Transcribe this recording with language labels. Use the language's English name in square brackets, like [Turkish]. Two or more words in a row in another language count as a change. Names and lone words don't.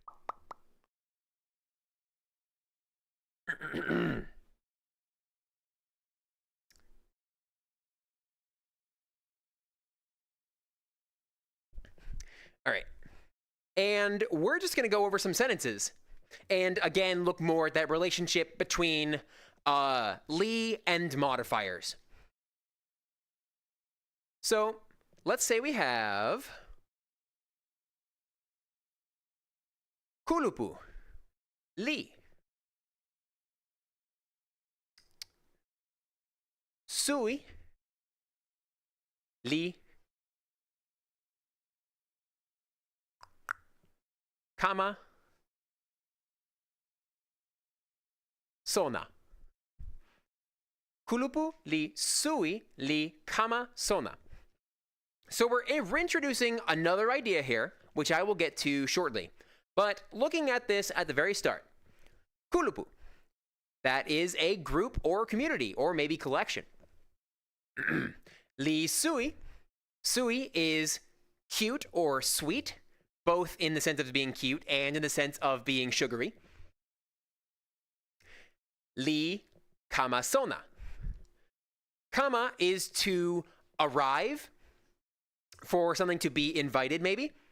[English] All right. And we're just going to go over some sentences. And again, look more at that relationship between li and modifiers. So let's say we have [Toki Pona] kulupu, li. Sui, li. Kama, sona. Kulupu, li, sui, li, kama, sona. [English] So we're introducing another idea here, which I will get to shortly. But looking at this at the very start, kulupu, that is a group or community, or maybe collection. [Toki Pona] Li sui, [English] sui is cute or sweet, both in the sense of being cute and in the sense of being sugary. [Toki Pona] Li kama sona. [English] Kama is to arrive, for something to be invited, maybe.